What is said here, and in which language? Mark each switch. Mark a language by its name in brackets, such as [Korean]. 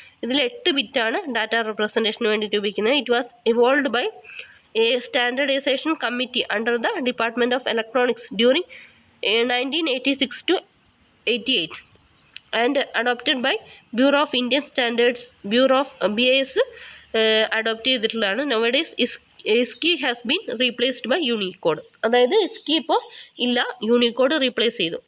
[Malayalam] ഇതിൽ 8 ബിറ്റാണ് ഡാറ്റ റെപ്രസെൻറ്റേഷന് വേണ്ടിയിട്ട് ഉപയോഗിക്കുന്നത്. [English] It was evolved by a standardisation committee under the department of electronics during 1986 to 88 and adopted by Bureau of Indian Standards. [Malayalam] Bureau of BIS adopt ചെയ്തിട്ടുള്ളതാണ്. [English] nowadays ISCII has been replaced by Unicode. [Malayalam] അതായത് ISCII ഇപ്പോൾ ഇല്ല, Unicode replace ചെയ്തു.